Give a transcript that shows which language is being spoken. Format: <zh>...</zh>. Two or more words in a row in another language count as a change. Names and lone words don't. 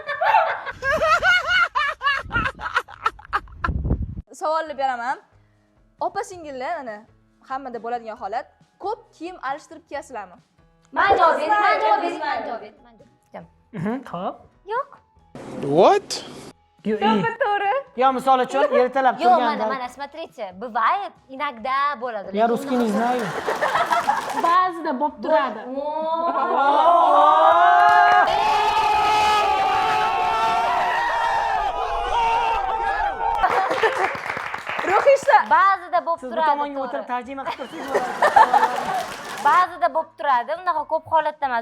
<uz>Savolni beraman. Opa-singillar mana hammada bo'ladigan holat, ko'p kiyim alishtirib kiyasizlarmi? Men javob beraman. Xo'p. Yo'q. What? To'g'ri. Yo, misol uchun ertalab Yo'q, turganda.</uz> <ru>mana смотрите, бывает, иногда bo'ladi. Я русский не знаю.</ru> <uz>Ba'zida bo'lib turadi. Ruhishda Ba'zida bo'lib Siz bu turadi. tomonga o'tirib tarjima qilib tursangiz. Ba'zida bo'lib turadi. Unaqa ko'p holatda emas.</uz>